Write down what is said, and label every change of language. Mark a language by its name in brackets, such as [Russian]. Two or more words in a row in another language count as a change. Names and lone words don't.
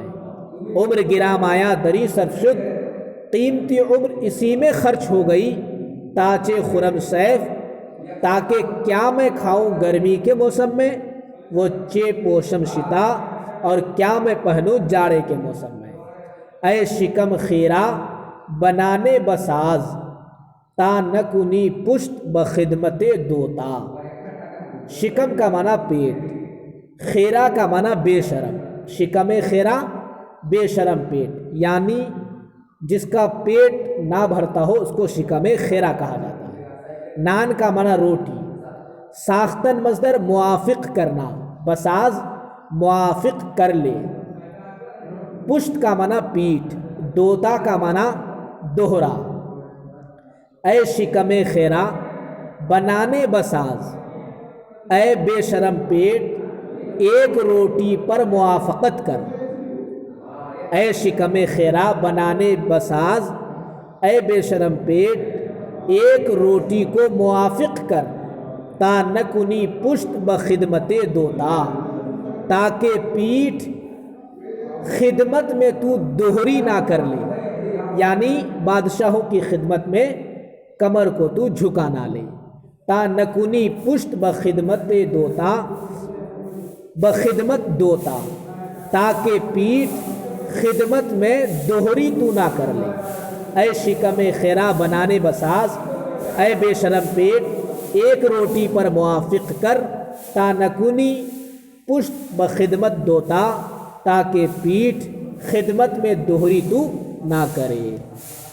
[Persian] عمر گرا مایا دری صرف شد، [Urdu] قیمتی عمر اسی میں خرچ ہو گئی. [Persian] تاچے خرم سیف، [Urdu] تاکہ کیا میں کھاؤں گرمی کے موسم میں، وہ [Persian] چے پوشم شتا [Urdu] اور کیا میں پہنوں جاڑے کے موسم میں. [Persian] اے شکم خیرہ بنانے بساز، تا نکنی پشت بخدمت دوتا. [Urdu] شکم کا معنی پیٹ، خیرہ کا معنی بے شرم. [Persian] شکم خیرہ [Urdu] بے شرم پیٹ، یعنی جس کا پیٹ نہ بھرتا ہو اس کو [Persian] شکم خیرہ [Urdu] کہا جاتا ہے. نان کا معنی روٹی. ساختن مصدر موافق کرنا، بساز موافق کر لے. پشت کا معنی پیٹھ، دوتا کا معنی دوہرا. [Persian] اے شکم خیرہ بنانے بساز، [Urdu] اے بے شرم پیٹ ایک روٹی پر موافقت کر. [Persian] اے شکم خیرہ بنانے بساز، [Urdu] اے بے شرم پیٹ ایک روٹی کو موافق کر. [Persian] تا نکنی پشت بخدمت دوتا، [Urdu] تاکہ پیٹھ خدمت میں تو دوہری نہ کر لے، یعنی بادشاہوں کی خدمت میں کمر کو تو جھکا نہ لے. [Persian] تا نکنی پشت بخدمت دوتا، بخدمت دوتا [Urdu] تاکہ پیٹھ خدمت میں دوہری تو نہ کر لے. [Persian] اے شکم خیرہ بنانے بساز، [Urdu] اے بے شرم پیٹ ایک روٹی پر موافق کر. [Persian] تا نکنی پشت بخدمت دوتا، [Urdu] تاکہ پیٹھ خدمت میں دوہری تو نہ کرے.